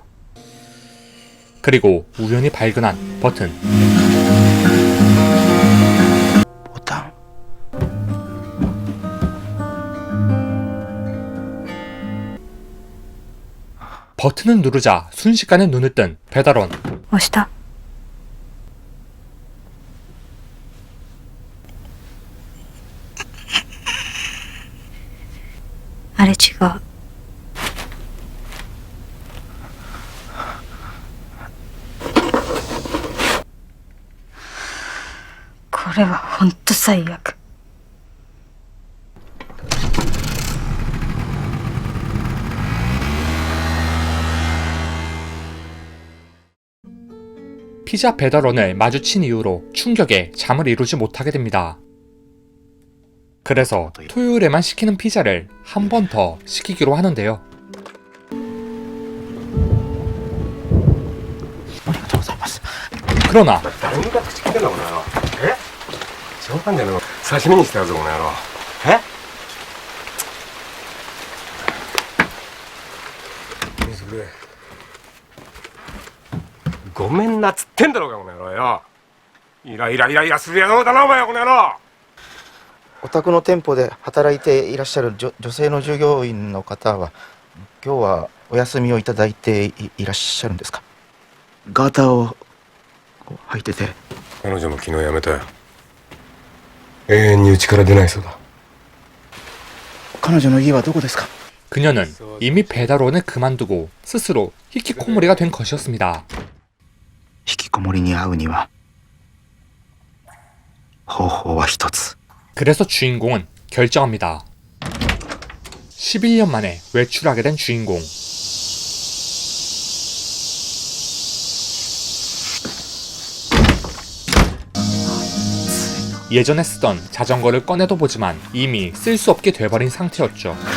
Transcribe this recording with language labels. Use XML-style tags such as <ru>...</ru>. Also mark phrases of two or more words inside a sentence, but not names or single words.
<ko>그리고 우연히 발견한 버튼.</ko> <ja>ボタン。</ja> <ko>버튼을 누르자 순식간에 눈을 뜬 배달원.</ko> <ja>押した。あれ違う。これはほんと最悪。</ja> <ko>피자 배달원을 마주친 이후로 충격에 잠을 이루지 못하게 됩니다. 그래서 토요일에만 시키는 피자를 한 번 더 시키기로 하는데요. 그러나</ko> <ja>誰に向かって口聞いてんだこの野郎。え？冗談じゃねえの。刺身にしてやるぞこの野郎。え？水くれ。ごめんなっつってんだろうがこの野郎よ。イライラする野郎だなお前はこの野郎。お宅の店舗で働いていらっしゃる女性の従業員の方は今日はお休みをいただいていらっしゃるんですか？ガーターを履いてて。彼女も昨日辞めたよ。永遠に家から出ないそうだ。彼女の家はどこですか？</ja> <ko>그녀는 이미 배달원을 그만두고 스스로 히키코모리가 된 것이었습니다.</ko> <ja>引きこもりに会うには方法は一つ。</ja> <ko>그래서 주인공은 결정합니다. 11년 만에 외출하게 된 주인공. 예전에 쓰던 자전거를 꺼내도 보지만 이미 쓸 수 없게 돼버린 상태였죠.</ko>